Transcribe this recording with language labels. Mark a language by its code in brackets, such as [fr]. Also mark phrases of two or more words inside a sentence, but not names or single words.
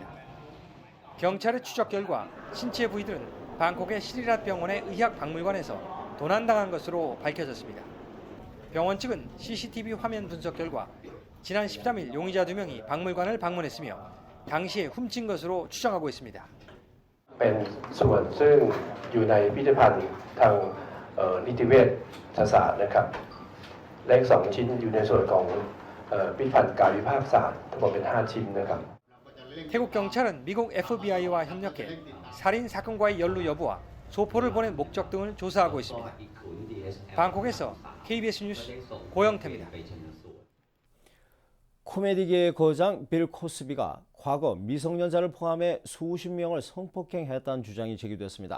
[ko] 경찰의 추적 결과 신체 부위들은 방콕의 시리랏 병원의 의학박물관에서 도난당한 것으로 밝혀졌습니다. 병원 측은 CCTV 화면 분석 결과 지난 13일 용의자 2명이 박물관을 방문했으며 당시에 훔친 것으로 추정하고 있습니다. [th] เป็นส่วนซึ่งอยู่ในพิพิธภัณฑ์ทางนิติเวชศาสตร์นะครับและอีก2ชิ้นอยู่ในส่วนของพิพิธภัณฑ์กายวิภาคศาสตร์ทั้งหมดเป็น5ชิ้นนะครับ [ko] 태국 경찰은 미국 FBI와 협력해 살인 사건과의 연루 여부와 소포를 보낸 목적 등을 조사하고 있습니다. 방콕에서 KBS 뉴스 고영태입니다. 코미디계의 거장 빌 코스비가 과거 미성년자를 포함해 수십 명을 성폭행했다는 주장이 제기됐습니다.